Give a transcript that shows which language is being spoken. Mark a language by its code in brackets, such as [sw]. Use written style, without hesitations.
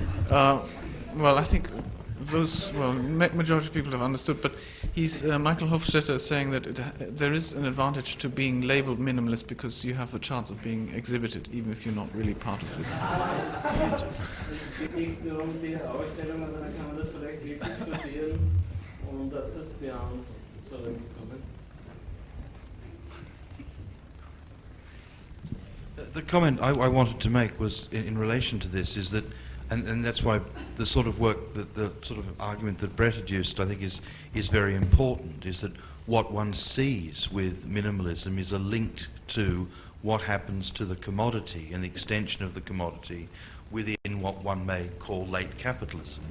[en] well, I think majority of people have understood, but Michael Hofstatter is saying that there is an advantage to being labeled minimalist because you have a chance of being exhibited, even if you're not really part of this. [de] Es geht nicht nur um die Ausstellung, aber dann kann man das vielleicht wirklich studieren und auf das Beyond zurückkommen. [en] The comment I wanted to make was in relation to this is that, and that's why the sort of work, the sort of argument that Brett adduced, I think is very important, is that what one sees with minimalism is a link to what happens to the commodity and the extension of the commodity within what one may call late capitalism.